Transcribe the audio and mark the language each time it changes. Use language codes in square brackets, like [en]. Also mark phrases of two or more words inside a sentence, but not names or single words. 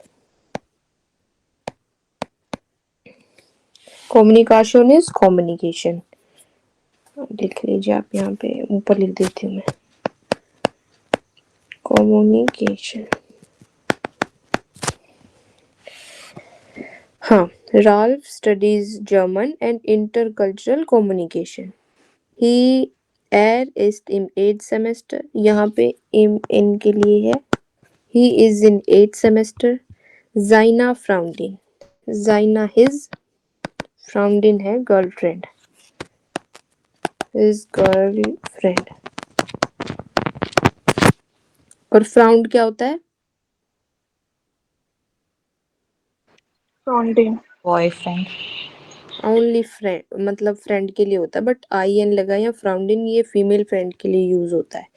[en] communication is communication. [hi] लिख लीजिए आप, यहाँ पे ऊपर लिख देती हूँ मैं, कम्युनिकेशन। हाँ, [en] Ralph studies German and intercultural communication. [de] He Er ist im 8th semester, [hi] यहाँ पे im in के लिए है. [en] He is in 8th semester. [de] Seiner Freundin, Seiner his Freundin है girlfriend, [en] his girlfriend. [hi] और फ्राउंड क्या होता है? [de] Freundin. [hi] बॉयफ्रेंड. [en] only friend, [hi] मतलब फ्रेंड के लिए होता है, बट आई एन लगा या फ्राउंडिन ये [en] female friend [hi] के लिए यूज होता है.